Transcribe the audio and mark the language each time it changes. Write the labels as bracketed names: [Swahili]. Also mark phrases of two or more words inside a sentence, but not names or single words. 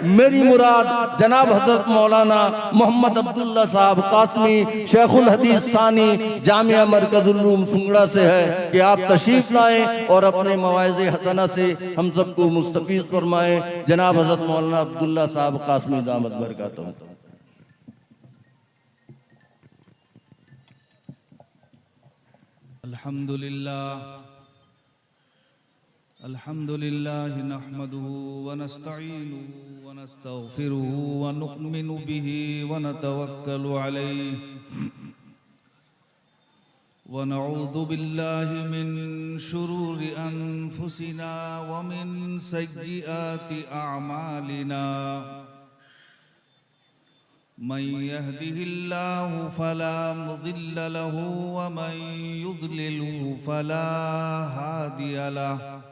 [Urdu] میری مراد جناب حضرت مولانا محمد عبد اللہ صاحب قاسمی شیخ الحدیث ثانی جامعہ مرکز العلوم سنگڑا سے ہے کہ آپ تشریف لائیں اور اپنے مواعظ حسنہ سے ہم سب کو مستفیض فرمائیں. جناب حضرت مولانا عبد اللہ صاحب قاسمی دامت برکاتہ. [Arabic] الحمد لله نحمده ونستعينه ونستغفره ونؤمن به ونتوكل عليه ونعوذ بالله من شرور أنفسنا ومن سيئات أعمالنا. من يهده الله فلا مضل له ومن يضلله فلا هادي له.